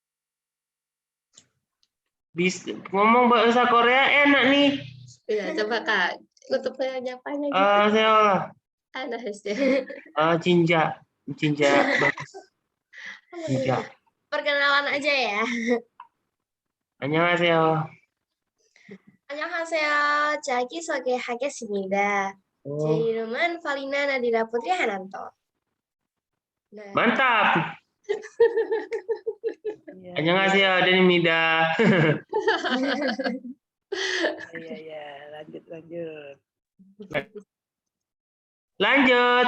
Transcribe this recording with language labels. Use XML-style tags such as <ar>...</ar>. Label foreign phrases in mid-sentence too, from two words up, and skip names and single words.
<id>Bisa ngomong bahasa Korea enak nih. Iya, coba Kak. Untuk penyapanya gitu. Saya Jinja. bagus. Jinja. Perkenalan aja ya.</id> <ko>안녕하세요. 안녕하세요. 자기 소개하겠습니다. 제 이름은 Valina Nadira Putri Hananto.</ko> <id>Nah,</id> <ko>Mantap. 안녕하세요, Denimida.</ko> <id>Iya, lanjut. Lanjut.</id>